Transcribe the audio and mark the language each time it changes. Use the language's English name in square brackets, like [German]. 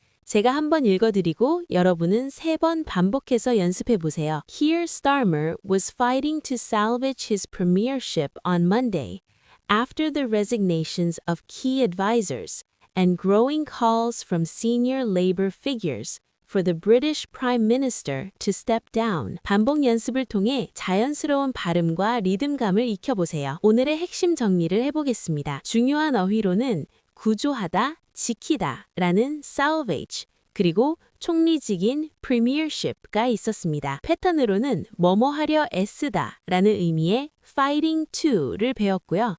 [Korean] 제가 한 번 읽어드리고 여러분은 3번 반복해서 연습해 보세요. [English] Here Starmer was fighting to salvage his premiership on Monday after the resignations of key advisors and growing calls from senior labor figures for the British Prime Minister to step down. [Korean] 반복 연습을 통해 자연스러운 발음과 리듬감을 익혀보세요. 오늘의 핵심 정리를 해보겠습니다. 중요한 어휘로는 구조하다, 지키다 라는 salvage, 그리고 총리직인 premiership가 있었습니다. 패턴으로는 뭐뭐 하려 애쓰다 라는 의미의 fighting to를 배웠고요.